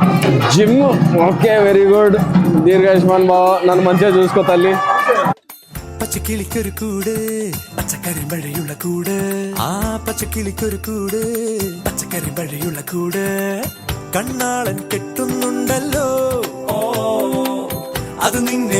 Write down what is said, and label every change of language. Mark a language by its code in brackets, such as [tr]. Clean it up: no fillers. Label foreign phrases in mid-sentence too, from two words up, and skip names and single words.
[en] Gym okay, very good. [te] దీర్ఘాయుష్మాన్ బావ, నన్ను మంచిగా చూసుకో తల్లి. [ml] പച്ചക്കിളിക്കൊരു കൂട് പച്ചക്കരിമ്പഴയുള്ള കൂട് ആ പച്ചക്കിളിക്കൊരു കൂട് പച്ചക്കരിമ്പഴയുള്ള കൂട് കണ്ണാളൻ കെട്ടുന്നുണ്ടല്ലോ ഓ അത് നിന്നെ